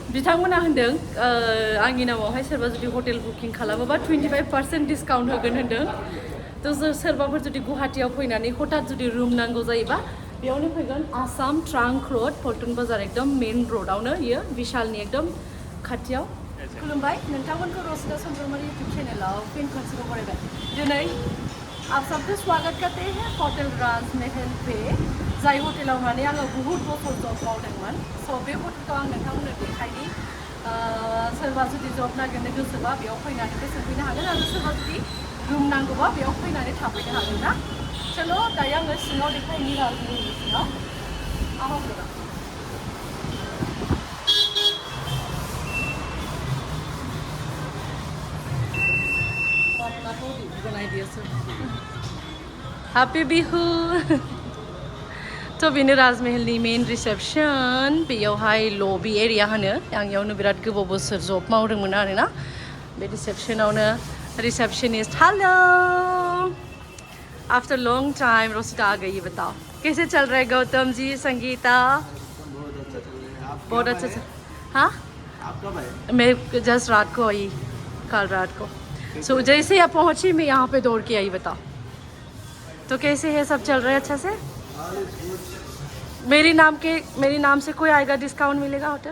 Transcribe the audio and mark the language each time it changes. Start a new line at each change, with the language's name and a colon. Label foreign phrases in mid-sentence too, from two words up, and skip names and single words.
Bodo: बिथांमोना होनदों आंनि नामावहाय सोरबा जुदि हटेल बुकिं खालामोबा 25% डिसकाउन्ट होगोन होनदों थ' सोरबाफोर जुदि गुवाहाटियाव फैनानै हठात जुदि रुम नांगौ जायोबा बेयावनो फैगोन आसाम ट्रांक रोड पल्टन बाजार एकदम मेन रोडआवनो इयो विशालनि एकदम खाथियाव खुलुमबाय नोंथांमोनखौ रसिदा चंद्रमारी यूट्यूब चैनलाव फिन खनसेबाव बरायबाय दिनै
Hindi: आप सबको स्वागत करते हैं होटल राजमहल पे जाय
Bodo: हटेलाव माने आङो बुहुत बोसोर जब मावदोंमोन स' बे हटेलखौ आं नोंथांमोननो देखायनि सोरबा जुदि जब नागिरनो गोसोबा बेयाव फैनानै बेसेनफैनो हागोन आरो सोरबा जुदि रुम नांगौबा बेयाव फैनानै थाफैनो हागोन ना चलो दायो आङो सिङाव देखायनि राजमहलनि सिङाव आहमगोन Happy Bihu! तो बेनो राजमहलनि मेन रिसेप्शन बेयावहाय लबि एरिया होनो आं इयावनो बिराद गोबाव बोसोर जब मावदोंमोन आरोना बे रिसेप्शनावनो रिसेप्शनिस्ट हेलो
English: after long time
Hindi: रोसिदा आ गई बताओ कैसे चल रहा है गौतम जी संगीता बहुत अच्छा चल हाँ आप कब आए? मैं जस्ट रात को आई कल रात को सो जैसे आप पहुंची मैं यहाँ पे दौड़ के आई बताओ तो कैसे है सब चल रहा है अच्छा से मेरी नाम से कोई आएगा डिस्काउंट मिलेगा होटल